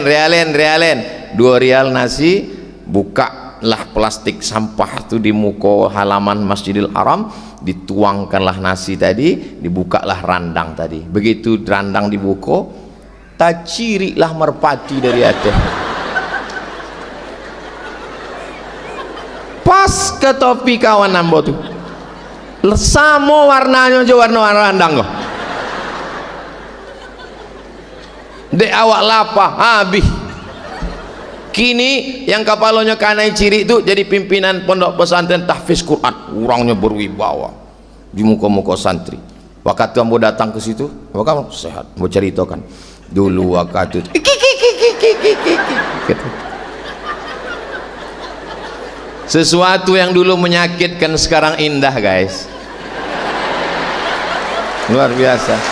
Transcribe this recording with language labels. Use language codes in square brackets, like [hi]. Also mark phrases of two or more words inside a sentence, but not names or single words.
[id] 2 rial nasi, bukalah plastik sampah itu di muka halaman Masjidil Haram, dituangkanlah nasi tadi, dibukalah randang tadi. [min] Begitu randang dibuka, tak cirilah merpati dari atas. Pas ke topi kawan ambo tuh, sama warnanya aja warna randang kok. Dek awak lapa habis. [id] Kini yang kapalonya kanai ciri itu jadi pimpinan pondok pesantren tahfiz Quran, orangnya berwibawa di muka-muka santri. Waktu ambo datang ke situ, kamu sehat, mau ceritakan dulu waktu itu. Sesuatu yang dulu menyakitkan sekarang indah guys, luar biasa.